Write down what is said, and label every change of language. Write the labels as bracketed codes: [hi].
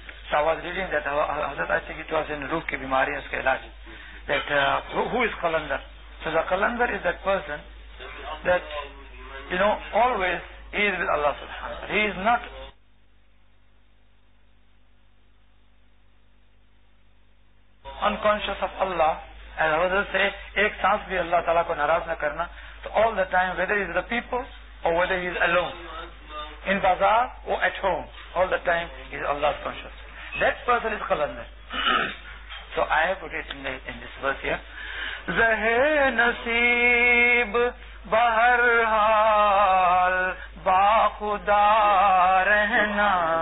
[en] So I was reading that Hazrat, I think it was in Ruh ki Bimari uske ilaj, that who is Kalandar? So the Kalandar is that person that always he is with Allah subhanahu wa ta'ala. He is not unconscious of Allah. And others say, [ur] ایک سانس بھی اللہ تعالیٰ کو ناراض نہ کرنا. [en] So all the time, whether he is the people or whether he is alone, in bazaar or at home, all the time he is Allah's conscious. That person is Qalandar. So I have put it in this verse here. [ur] Zahe nasib bahar hal ba khuda rehna.